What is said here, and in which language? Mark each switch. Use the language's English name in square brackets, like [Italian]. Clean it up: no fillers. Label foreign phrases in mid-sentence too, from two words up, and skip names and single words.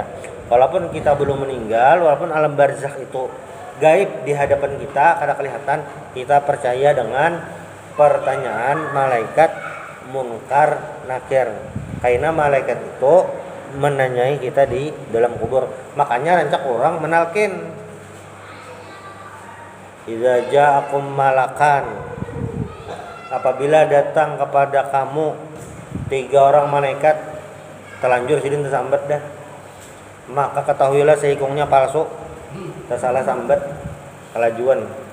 [Indonesian] Walaupun kita belum meninggal, walaupun alam barzakh itu gaib di hadapan kita, [Banjar] kada kelihatan, [Indonesian] kita percaya dengan pertanyaan malaikat Munkar Nakir. Karena malaikat itu menanyai kita di dalam kubur. Makanya rancak orang menalkin. [Arabic] Idza ja'akum malakan, [Indonesian] apabila datang kepada kamu 3 orang malaikat, [Banjar] telanjur sidin tersambat dah, [Indonesian] maka ketahuilah seikungnya palsu, tersalah sambat, kelajuan.